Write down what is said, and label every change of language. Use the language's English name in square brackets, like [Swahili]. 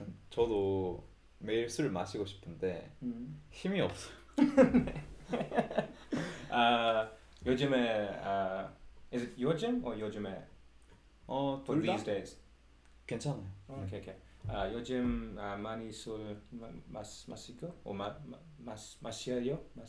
[Korean] 저도 매일 술 마시고 싶은데 힘이 없어요. [English] 요즘에 is it 요즘 or 요즘에? [Korean] 둘 다 [English] these days. [Korean] 괜찮아요. 오케이. 요즘 많이 술 마시고 마셔요?